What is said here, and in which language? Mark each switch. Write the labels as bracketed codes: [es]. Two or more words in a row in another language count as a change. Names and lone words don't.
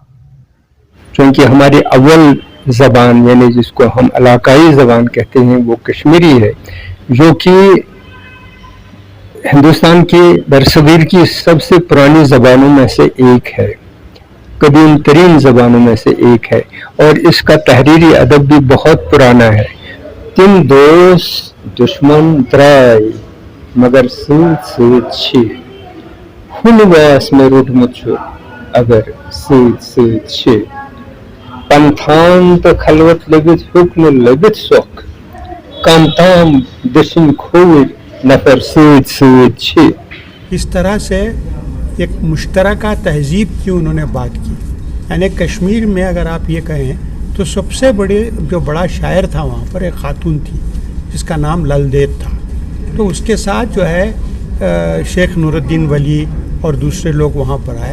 [ur] چونکہ ہماری اول زبان یعنی جس کو ہم علاقائی زبان کہتے ہیں وہ کشمیری ہے، جو کہ ہندوستان کی برصغیر کی سب سے پرانی زبانوں میں سے ایک ہے، قدیم ترین زبانوں میں سے ایک ہے، اور اس کا تحریری ادب بھی بہت پرانا ہے. [ks] तिन दोस्त दुश्मन द्राय मगर सूद सूद छी, हुनवास में रुठमुत छो अगर सूद सूद छी, पंथान तो खलवत लबित हुक्म लबित सोख, कामताम दशिन खोज नफर सूद सूद छी। [ur] اس طرح سے ایک مشترکہ تہذیب کی انہوں نے بات کی. یعنی کشمیر میں اگر آپ یہ کہیں تو سب سے بڑا شاعر تھا وہاں پر ایک خاتون تھی جس کا نام للدید تھا. تو اس کے ساتھ جو ہے شیخ نورالدین ولی اور دوسرے لوگ وہاں پر آئے.